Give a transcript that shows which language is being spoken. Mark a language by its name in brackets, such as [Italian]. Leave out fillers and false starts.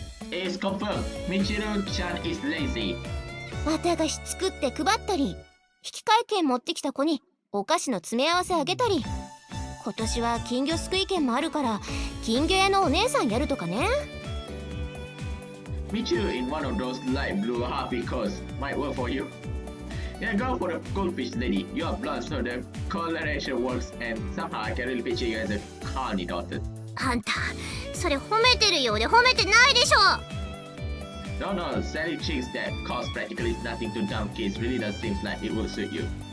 [English] It's confirmed. Michiru-chan is lazy. [Japanese] 綿菓子作って配ったり、引換券持ってきた子にお菓子の詰め合わせあげたり、今年は金魚すくい券もあるから金魚屋のお姉さんやるとかね。 [English] Michiru in one of those light blue happy coats might work for you. Yeah, go for the goldfish lady. You are blonde, so the coloration works, and somehow I can really picture you as a carny daughter. [Japanese] あんた、それ褒めてるようで褒めてないでしょ。 [English] No, selling chicks that cost practically nothing to dumb kids really does seem like it would suit you.